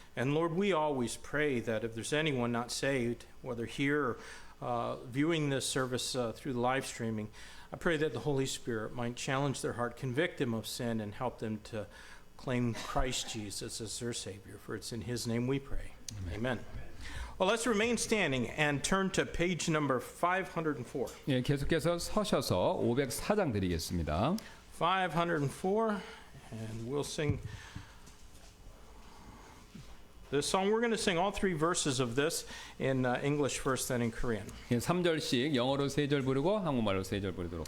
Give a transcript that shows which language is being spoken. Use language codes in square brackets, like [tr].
[en] And Lord, we always pray that if there's anyone not saved, whether here or viewing this service through the live streaming, I pray that the Holy Spirit might challenge their heart, convict them of sin, and help them to claim Christ Jesus as their Savior. For it's in His name we pray. Amen. Well, let's remain standing and turn to page number 504. [ko] 예, 계속해서 서셔서 504장 드리겠습니다. [en] 504, and we'll sing this song. We're going to sing all three verses of this in English first, then in Korean. [ko] 예, 3절씩 영어로 3절 부르고 한국말로 3절 부르도록